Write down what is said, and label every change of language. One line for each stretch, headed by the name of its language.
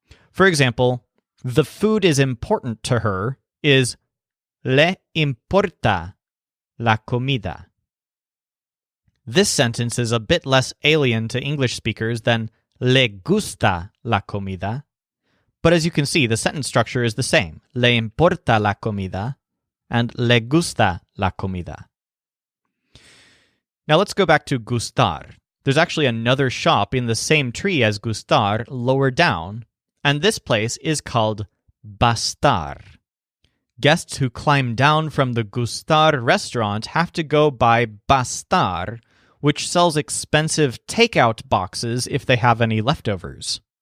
English: For example, the food is important to her is
Spanish: le importa la comida.
English: This sentence is a bit less alien to English speakers than
Spanish: le gusta la comida,
English: but as you can see, the sentence structure is the same.
Spanish: Le importa la comida and le gusta la comida.
English: Now let's go back to Gustar. There's actually another shop in the same tree as Gustar lower down, and this place is called Bastar. Guests who climb down from the Gustar restaurant have to go by Bastar, which sells expensive takeout boxes if they have any leftovers.